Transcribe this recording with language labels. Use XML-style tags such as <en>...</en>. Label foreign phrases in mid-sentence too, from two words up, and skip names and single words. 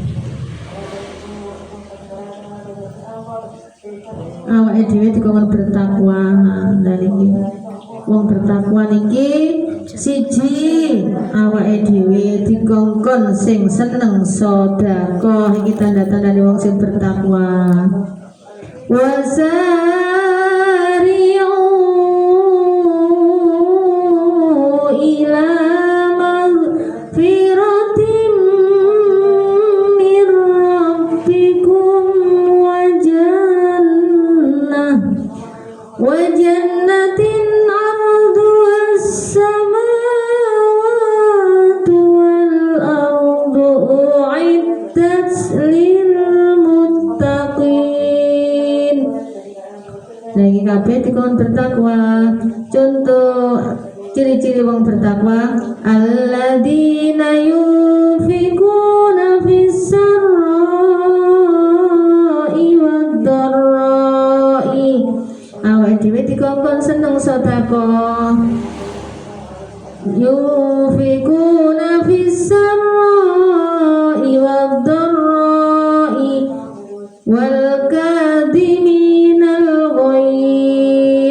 <jv>Awake dhewe dikon bertakwa. Lah niki wong bertakwa niki siji awake dhewe dikongkon sing seneng sedekah. Iki tanda-tandane wong sing bertakwa.</jv> <ar>وسارعوا إلى مغفرة من ربكم وجنة عرضها السماوات والأرض أعدت للمتقين.</ar> <jv>Nah iki kabeh dikon bertakwa. Contoh ciri-ciri wong bertakwa,</jv> <ar>الذين ينفقون في السراء والضراء.</ar> <jv>Awake dhewe dikongkon seneng sedekah.</jv> <ar>ينفقون في السراء والضراء والكاظمين الغيظ.</ar>